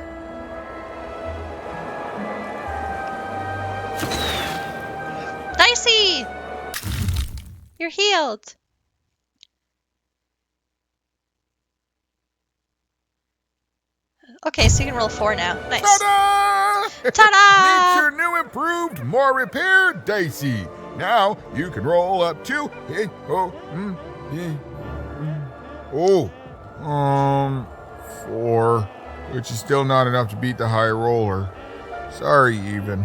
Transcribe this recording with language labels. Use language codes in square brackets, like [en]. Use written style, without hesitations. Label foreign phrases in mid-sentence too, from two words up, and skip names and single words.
[en] Dicey! You're healed. Okay, so you can roll 4 now. Nice. Ta-da! Ta-da! Meet your new improved, more repaired Dicey. Now you can roll up to... 4, which is still not enough to beat the High Roller. Sorry, Even.